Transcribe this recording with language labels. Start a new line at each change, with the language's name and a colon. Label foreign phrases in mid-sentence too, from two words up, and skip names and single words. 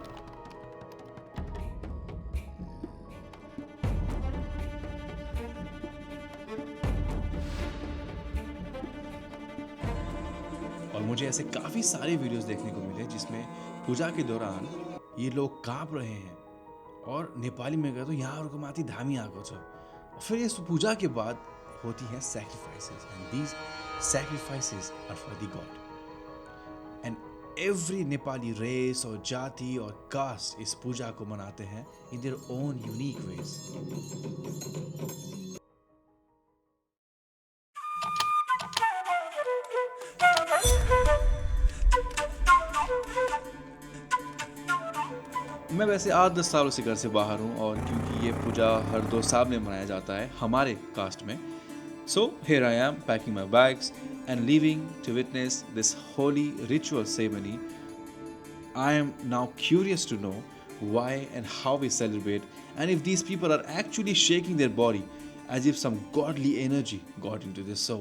Hindi: और मुझे ऐसे काफ़ी सारे वीडियोस देखने को मिले जिसमें पूजा के दौरान ये लोग काँप रहे हैं और नेपाली में गए तो
Nepali: यहाँहरूको माथि धामी आएको छ।
Hindi: फिर इस पूजा के बाद होती हैं
English: sacrifices and these sacrifices are for the god. and every Nepali race
Hindi: और जाति और कास्ट इस पूजा को मनाते हैं
English: in their own unique ways.
Hindi: मैं वैसे 8-10 सालों से घर से बाहर हूँ और क्योंकि ये पूजा हर 2 साल में मनाया जाता है हमारे कास्ट में,
English: so here I am packing my bags and leaving to witness this holy ritual ceremony. I am now curious to know why and how we celebrate and if these people are actually shaking their body as if some godly energy got into their soul.